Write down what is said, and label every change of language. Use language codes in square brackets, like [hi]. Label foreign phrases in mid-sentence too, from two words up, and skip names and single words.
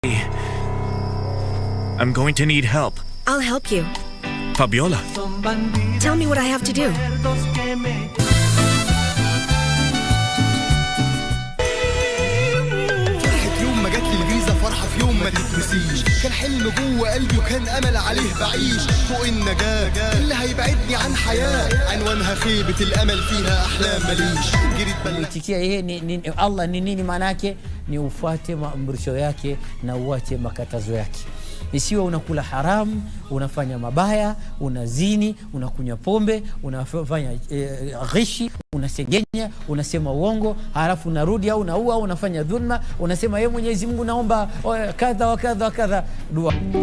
[en] I'm going to need help. I'll help you. Fabiola. Tell me what I have to do. [ar] فرحة في يوم ما تتنسيش كان حلم جوه قلبي وكان أمل عليه بعيش فوق النجاة اللي هيبعدني عن حياة عنوانها خيبة الأمل فيها أحلام مليش جريت [sw] Tikia yeye Allah ni nini maana yake? Ni ufuate maamrisho yake na uache makatazo yake. Isiwe unakula haramu, unafanya mabaya, unazini, unakunywa pombe, unafanya ghishi, unasengenya, unasema uongo, halafu unarudi au unaua, unafanya dhulma, unasema yeye Mwenyezi Mungu naomba kadha wa kadha wa kadha dua.